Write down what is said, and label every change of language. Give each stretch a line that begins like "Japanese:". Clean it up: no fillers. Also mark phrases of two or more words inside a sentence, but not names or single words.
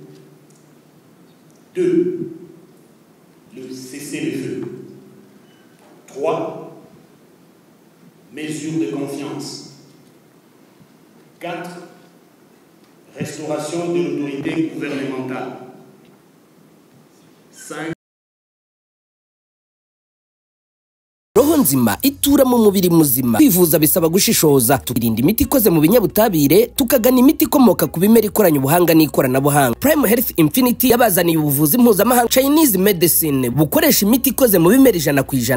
French: 2. Le cessez-le-feu. 3. Mesures de confiance. 4. Restauration de l'autorité gouvernementale. 5.
Kinyarwanda: roho nzima itura mu mubiri muzima. Kwivuza bisaba gushishoza, tukirinda imiti ikoze mu binyabutabire, tukagana imiti ikomoka ku bimera ikoranye ubuhanga n'ikoranabuhanga. Prime Health Infinity yabazaniye ubuvuzi mpuzamahanga
English: Chinese medicine
Kinyarwanda: bukoresha imiti ikoze mu bimera 100%.